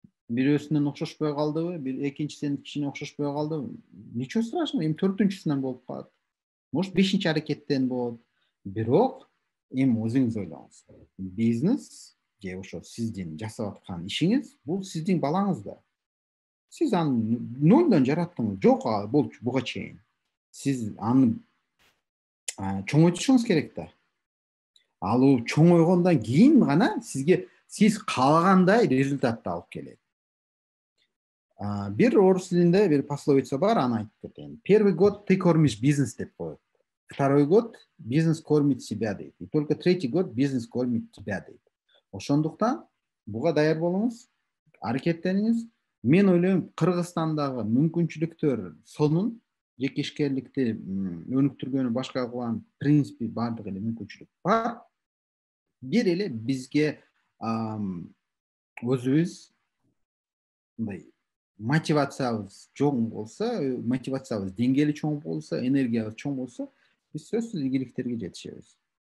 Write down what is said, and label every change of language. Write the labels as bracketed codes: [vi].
[ky] Бирөөсүнөн окшошпой калдыбы, экинчисинен кичине окшошпой калдыбы, [ru] ничего страшного, [ky] эми төртүнчүсүнөн болуп калат. Может, бешинчи аракеттен болот. Бирок эми өзүңүз ойлоңуз. Бизнес же ошо сиздин жасап аткан ишиңиз, бул сиздин балаңыз да. Сиз аны нолдон жараттыңыз, жок буга чейин. Сиз аны чоңойтушуңуз керек да. Ал чоңойгондон кийин гана сиз каалагандай результатты алып келет. Бир орус тилинде бир пословица бар, аны айтып кетейин. [ru] Первый год ты кормишь бизнес [ky] деп коет. [ru] Второй год бизнес кормит себя [ky] дейт. [ru] И только третий год бизнес кормит тебя [ky] дейт. Ошондуктан буга даяр болуңуз, аракеттениңиз. Мен ойлойм, Кыргызстандагы мүмкүнчүлүктөр сонун, жекешкерликти өнүктүргөнү башка кылган принципи бардык эле мүмкүнчүлүк бар. Бир эле бизге өзүбүз мындай мотивациябыз чоң болсо, мотивациябыз деңгээли чоң болсо, энергиябыз чоң болсо, биз сөзсүз ийгиликтерге жетишебиз.